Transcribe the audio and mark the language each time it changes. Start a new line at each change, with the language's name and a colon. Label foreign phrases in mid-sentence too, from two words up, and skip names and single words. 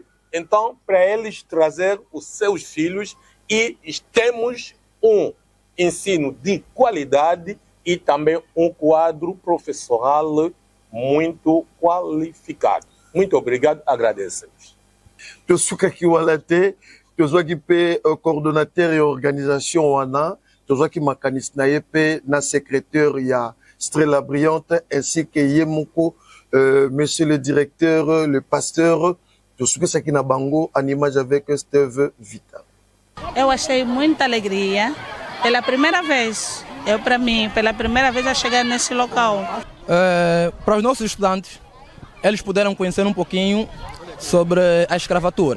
Portuguese: Então, para eles trazer os seus filhos e temos um ensino de qualidade e também um quadro professoral muito qualificado. Muito obrigado, agradecemos. Eu sou aqui o Alate, eu sou aqui o coordenateur e organização ANA, eu sou aqui macanista na EP, na secrétaire e a Strela Brillante,
French: ainsi que
Portuguese: Yemoko,
French: monsieur le directeur, le pasteur.
Portuguese: Eu sou aqui na Bango,
French: en image avec
Portuguese: Steve Vita. Eu achei muita alegria. Pela primeira vez, pela primeira vez a chegar nesse local. Para os nossos estudantes, eles puderam conhecer um pouquinho sobre a escravatura.